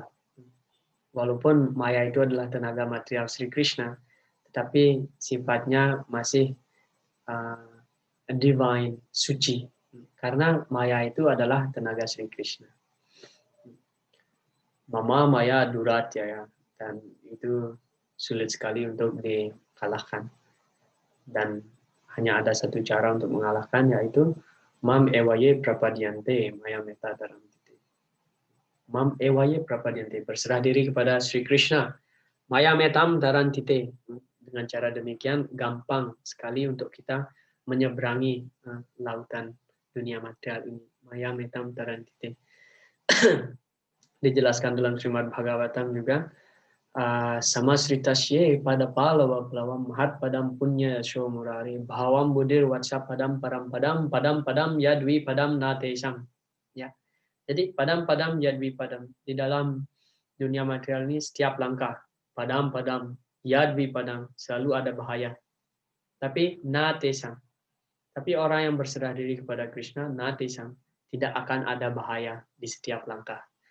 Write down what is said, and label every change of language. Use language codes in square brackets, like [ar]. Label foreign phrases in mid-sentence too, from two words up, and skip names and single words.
[id] Walaupun Maya itu adalah tenaga material Sri Krishna, tetapi sifatnya masih divine, suci. Karena Maya itu adalah tenaga Sri Krishna. [sa] Mama Maya Duradhyaya, [id] dan itu sulit sekali untuk dikalahkan. Dan hanya ada satu cara untuk mengalahkan, yaitu [sa] Mam ewaye prapadyante maya meta taramtite. Mam ewaye prapadyante, [id] berserah diri kepada Sri Krishna. [sa] Maya metam tarantite. [id] Dengan cara demikian gampang sekali untuk kita menyeberangi lautan dunia material ini. [sa] Maya metam tarantite. [id] Dijelaskan dalam Srimad Bhagavatam juga. [sa] Samasritasye pada palawa pelawa mahat padam punya sho murari bhawam budir watsa padam padam yadwi padam natesam. [id] Ya. Jadi [sa] padam yadwi padam, [id] di dalam dunia material ini setiap langkah [sa] padam yadwi padam [id] selalu ada bahaya. Tapi natesam. Tapi orang yang berserah diri kepada Krishna, natesam, tidak akan ada bahaya di setiap langkah.